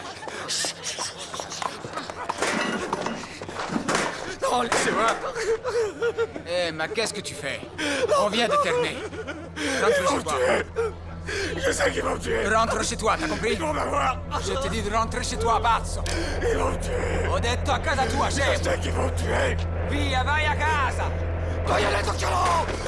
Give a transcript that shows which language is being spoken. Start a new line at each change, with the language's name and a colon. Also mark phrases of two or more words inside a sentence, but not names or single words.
French: Non, laissez-moi! Eh, mais qu'est-ce que tu fais? On vient de terminer. Rentre chez toi. Je sais qu'ils vont me tuer! Rentre chez toi, t'as compris? Ils vont m'avoir! Je te dis de rentrer chez toi, pazzo! Ils vont me tuer!
Italian: Ho detto a casa tua,
French: Je
Italian: scemo!
French: sais qu'ils vont me tuer!
Italian: Via, vai a casa! Vai a letto, chiaro!